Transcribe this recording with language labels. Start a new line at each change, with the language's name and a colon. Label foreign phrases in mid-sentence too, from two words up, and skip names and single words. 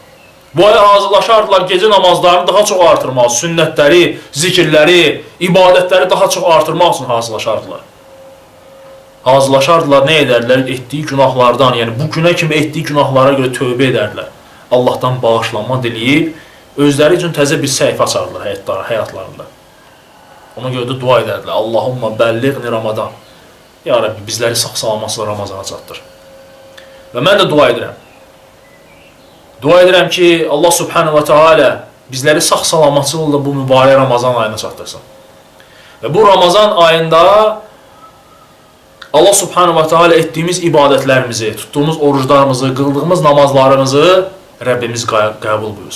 Azerbaijani: Bu aya hazırlaşardılar gecə namazlarını daha çox artırmaq, sünnətləri, zikirləri, ibadətləri daha çox artırmaq üçün hazırlaşardılar. Hazırlaşardılar, nə edərlər? Etdiyi günahlardan, yəni bu günə kimi etdiyi günahlara görə tövbə edərlər. Allahdan bağışlanma diləyib, özləri üçün təzə bir səhifə açardılar həyatlarında. Ona görə də dua edərlər.
Arabic: اللهم بلغني رمضان. يا ربي,
Azerbaijani: bizləri sağ-salamatla Ramazana çatdır. Və mən də dua edirəm. Dua edirəm ki, Allah
Arabic: سبحانه وتعالى
Azerbaijani: bizləri sağ-salamatçılıqla bu mübarək Ramazan ayına çatdırsın. Və bu Ramazan ayında Allah
Arabic: سبحانه وتعالى
Azerbaijani: etdiyimiz ibadətlərimizi, tutduğumuz oruclarımızı, qıldığımız namazlarımızı Rəbbimiz qəbul buyursun.